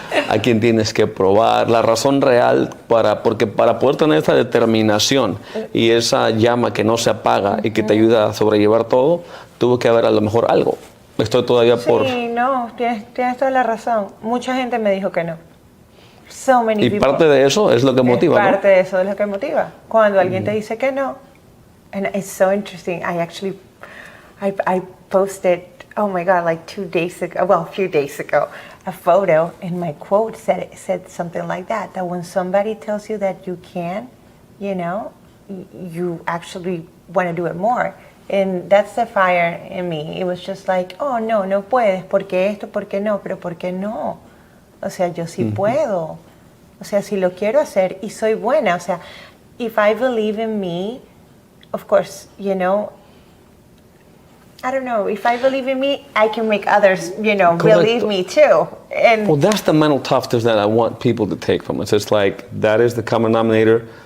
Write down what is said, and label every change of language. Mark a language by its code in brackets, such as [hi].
[es] ¿A quién tienes que probar? La razón real, porque para poder tener esa determinación y esa llama que no se apaga y que te ayuda a sobrellevar todo, tuvo que haber a lo mejor algo. Estoy todavía por... Sí, no, tienes toda la razón. Mucha gente me dijo que no. [en] So many [es] y [en] people. [es] parte de eso es lo que motiva, ¿no? Parte de eso es lo que motiva. Cuando alguien te dice que no. [en] And it's so interesting. I posted, oh my God, like 2 days ago, well, a few days ago, a photo, and my quote said something like that when somebody tells you that you can, you know, you actually want to do it more. And that's the fire in me. It was just like, oh, [es] no puedes, porque esto, porque no, [en] pero porque no. [es] O sea, yo sí puedo. O sea, si lo quiero hacer y soy buena. O sea, [en] if I believe in me, of course, you know, I don't know, if I believe in me, I can make others, you know, believe me too. And well, that's the mental toughness that I want people to take from us. It's like, that is the common denominator.